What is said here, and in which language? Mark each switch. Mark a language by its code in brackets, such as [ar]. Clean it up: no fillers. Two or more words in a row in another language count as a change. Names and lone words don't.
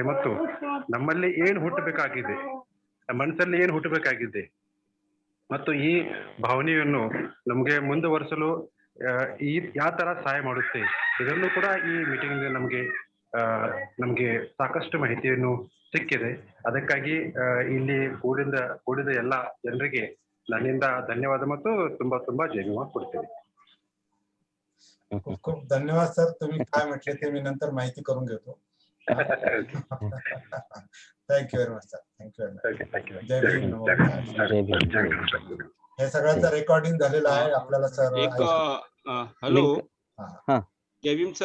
[kn] ಮತ್ತು ನಮ್ಮಲ್ಲಿ ಏನ್ ಹುಟ್ಟಬೇಕಾಗಿದೆ, ಮನಸ್ಸಲ್ಲಿ ಏನ್ ಹುಟ್ಟಬೇಕಾಗಿದೆ ಮತ್ತು ಈ ಭಾವನೆಯನ್ನು ನಮ್ಗೆ ಮುಂದುವರಿಸಲು ಯಾವ ತರ ಸಹಾಯ ಮಾಡುತ್ತೆ, ಇದನ್ನು ಕೂಡ ಈ ಮೀಟಿಂಗ್ ನಮ್ಗೆ ಸಾಕಷ್ಟು ಮಾಹಿತಿಯನ್ನು ಸಿಕ್ಕಿದೆ. ಅದಕ್ಕಾಗಿ ಇಲ್ಲಿ ಕೂಡಿದ ಎಲ್ಲ ಜನರಿಗೆ ನನ್ನಿಂದ ಧನ್ಯವಾದ ಮತ್ತು ತುಂಬಾ ಜಯಮಾನ ಕೊಡ್ತೇನೆ. [mr] खूप खूप धन्यवाद सर. तुम्ही काय म्हटले ते मी नंतर माहिती करून घेतो. [en] thank you very much sir. thank you. [mr] जय भीम. हे सगळ्याचं रेकॉर्डिंग झालेलं आहे आपल्याला सर. हॅलो. जय भीम सर.